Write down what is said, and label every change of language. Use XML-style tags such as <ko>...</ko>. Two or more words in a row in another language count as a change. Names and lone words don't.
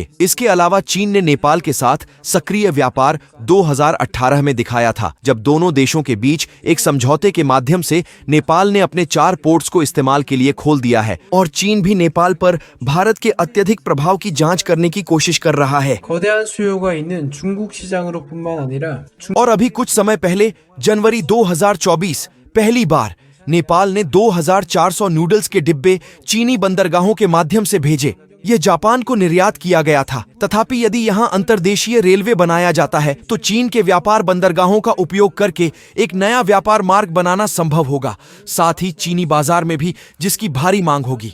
<hi>इसके अलावा चीन ने नेपाल के साथ सक्रिय व्यापार 2018 में दिखाया था, जब दोनों देशों के बीच एक समझौते के माध्यम से नेपाल ने अपने 4 पोर्ट्स को इस्तेमाल के लिए खोल दिया है और चीन भी नेपाल पर भारत के अत्यधिक प्रभाव की जांच करने की कोशिश कर रहा है।</hi> <ko>거대한 수요가 있는 중국 시장으로뿐만 아니라</ko> <hi>और अभी कुछ समय पहले जनवरी 2024 पहली बार नेपाल ने 2400 नूडल्स के डिब्बे चीनी बंदरगाहों के माध्यम से भेजे। ये जापान को निर्यात किया गया था। तथापि यदि यहाँ अंतर्देशीय रेलवे बनाया जाता है तो चीन के व्यापार बंदरगाहों का उपयोग करके एक नया व्यापार मार्ग बनाना संभव होगा, साथ ही चीनी बाजार में भी जिसकी भारी मांग होगी।</hi>